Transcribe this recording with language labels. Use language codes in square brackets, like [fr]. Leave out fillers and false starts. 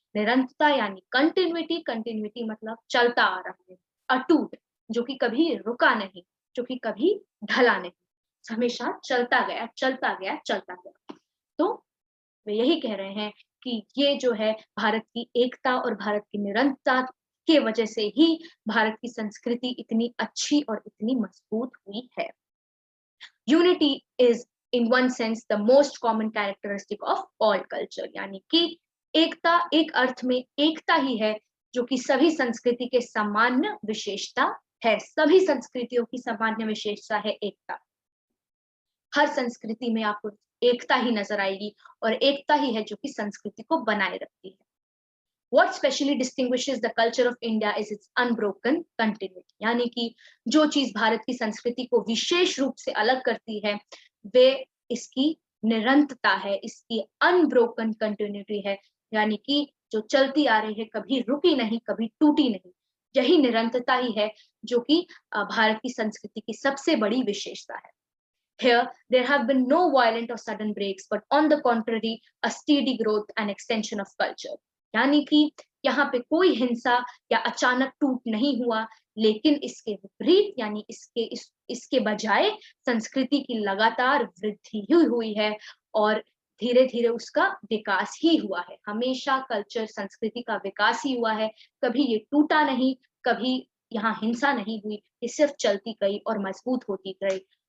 [hi] निरंतरता यानी continuity, continuity मतलब चलता आ रहा है, अटूट, जो कि कभी रुका नहीं, जो कि कभी ढला नहीं, हमेशा चलता गया, चलता गया, चलता गया। तो वे यही कह रहे हैं कि ये जो है भारत की एकता और भारत की निरंतरता के वजह से ही भारत की संस्कृति इतनी अच्छी और इतनी मजबूत हुई है। [en] Unity is in one sense the most common characteristic of all culture। [hi] यानी कि एकता एक अर्थ में एकता ही है जो कि सभी संस्कृति के सामान्य विशेषता है। सभी संस्कृतियों की सामान्य विशेषता है एकता। हर संस्कृति में आपको एकता ही नजर आएगी और एकता ही है जो कि संस्कृति को बनाए रखती है। [en] What specially distinguishes the culture of India is its unbroken continuity। [hi] यानी कि जो चीज भारत की संस्कृति को विशेष रूप से अलग करती है, वे इसकी निरंतरता है, इसकी अनब्रोकन कंटिन्यूटी है। यानी कि जो चलती आ रही है, कभी रुकी नहीं, कभी टूटी नहीं। यही निरंतरता ही है जो कि भारत की संस्कृति की सबसे बड़ी विशेषता है। [en] Here, there have been no violent or sudden breaks, but on the contrary, a steady growth and extension of culture। [hi] यानी कि यहाँ पे कोई हिंसा या अचानक टूट नहीं हुआ, लेकिन इसके विपरीत यानी इसके बजाय संस्कृति की लगातार वृद्धि ही हुई है और धीरे धीरे उसका विकास ही हुआ है। हमेशा कल्चर, संस्कृति का विकास ही हुआ है, कभी ये टूटा नहीं, कभी यहाँ हिंसा नहीं हुई, ये सिर्फ चलती गई और मजबूत होती गई।